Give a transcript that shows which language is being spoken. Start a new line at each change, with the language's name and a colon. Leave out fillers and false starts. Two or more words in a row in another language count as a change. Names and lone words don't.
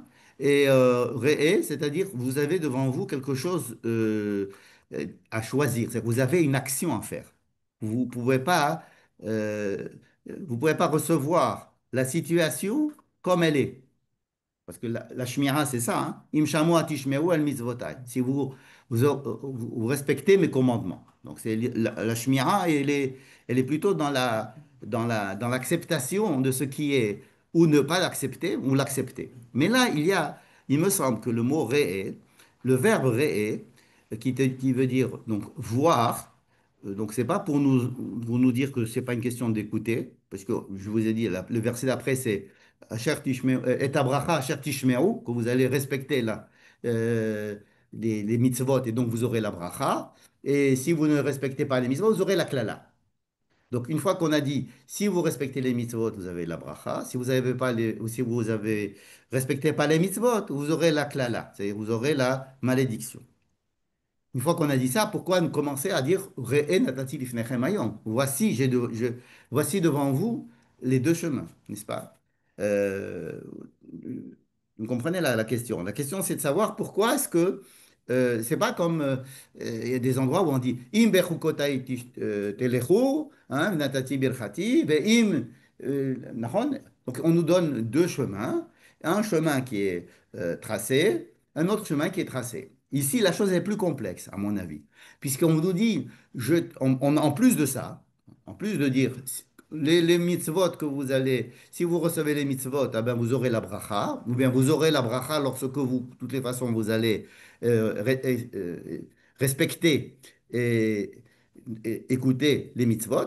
French: Et Re'eh, c'est-à-dire vous avez devant vous quelque chose à choisir. C'est-à-dire vous avez une action à faire. Vous ne pouvez pas, euh, vous pouvez pas recevoir la situation comme elle est. Parce que la shmira, c'est ça. Hein.
Hebrew: אם שמוע תשמעו אל מצוותי.
French: Si vous respectez mes commandements. Donc, la shmira, elle est plutôt dans l'acceptation de ce qui est, ou ne pas l'accepter, ou l'accepter. Mais là, il me semble que le mot re'eh, le verbe re'eh, qui veut dire donc voir, donc c'est pas pour nous dire que c'est pas une question d'écouter, parce que je vous ai dit, le verset d'après, c'est
Hebrew: את הברכה אשר תשמעו,
French: que vous allez respecter là, euh, les mitzvot, et donc vous aurez la bracha. Et si vous ne respectez pas les mitzvot, vous aurez la klala. Donc une fois qu'on a dit, si vous respectez les mitzvot, vous avez la bracha. Si vous avez pas les, ou si vous avez respectez pas les mitzvot, vous aurez la klala, c'est-à-dire vous aurez la malédiction. Une fois qu'on a dit ça, pourquoi nous commencer à dire
Hebrew: ראה נתתי לפניכם היום.
French: Voici devant vous les deux chemins, n'est-ce pas? Euh, vous comprenez la question. La question, c'est de savoir pourquoi est-ce que c'est pas comme il y a des endroits où on dit
Hebrew: אם בחוקותי תלכו,
French: hein,
Hebrew: נתתי ברכתי,
French: ve'im nachon. Donc on nous donne deux chemins, un chemin qui est tracé, un autre chemin qui est tracé. Ici, la chose est plus complexe, à mon avis, puisqu'on nous dit, en plus de ça, en plus de dire, les mitzvot que vous allez, si vous recevez les mitzvot, eh ben vous aurez la bracha, ou bien vous aurez la bracha lorsque vous, de toutes les façons, vous allez respecter et, et écouter les mitzvot.